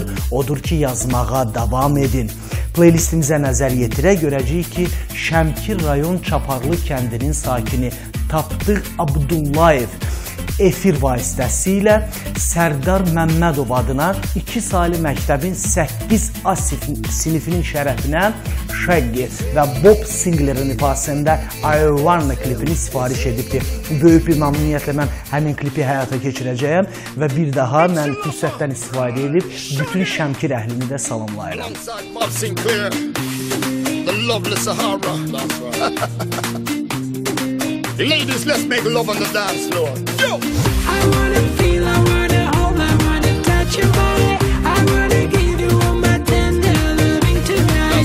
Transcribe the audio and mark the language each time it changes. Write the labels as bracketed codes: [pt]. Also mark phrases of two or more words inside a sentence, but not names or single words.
[az] Odur ki, yazmağa davam edin. Playlistimizə nəzər yetirək, görəcəyik ki, Şəmkir rayon Çaparlı kəndinin sakini Tapdıq Abdullayev efir vasitəsilə Sərdar Məmmədov adına 2 saylı məktəbin 8A sinifinin şərəfinə Shaggy və Bob Singlerin ifasında Ayvarna klipini sifariş edibdir. Böyük bir məmnuniyyətlə mən həmin klipi həyata keçirəcəyəm və bir daha mən fürsətdən istifadə edib bütün Şəmkir əhlini də salamlayıram. [en] Bob Sinclair, the lovely Sahara. Ladies, let's make love on the dance floor. Yo! I wanna feel, I wanna hold, I wanna touch your body. I wanna give you all my tender loving tonight.